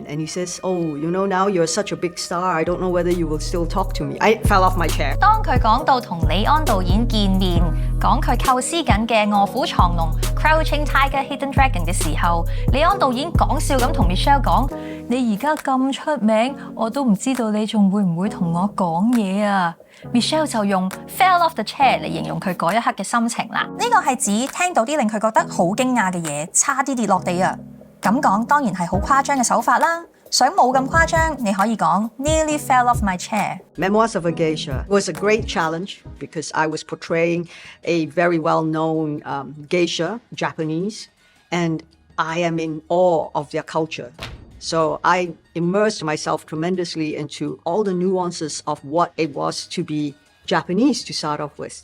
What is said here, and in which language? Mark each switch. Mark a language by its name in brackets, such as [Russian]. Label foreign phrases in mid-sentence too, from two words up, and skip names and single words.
[English] And he says, oh, you know, now you're such a big star, I don't know whether you will still talk to me. I fell off my chair. [Cantonese] 當佢講到同李安導演見面，講佢構思緊嘅臥虎藏龍 Crouching Tiger Hidden Dragon 嘅時候，李安導演講笑咁同 Michelle 講：你而家咁出名，我都唔知道你仲會唔會同我講嘢啊！ Michelle 就用 [English] fell off the chair [Cantonese] 嚟形容佢嗰一刻嘅心情啦。呢個係指聽到啲令佢覺得好驚訝嘅嘢，差啲跌落地啊！咁講當然係好誇張嘅手法啦。想冇咁誇張，你可以講 [English] nearly fell off my chair. Memoirs of a Geisha was a great challenge because I was portraying a very well-known geisha, Japanese, and I am in awe of their culture. So I immersed myself tremendously into all the nuances of what it was to be Japanese to start off with.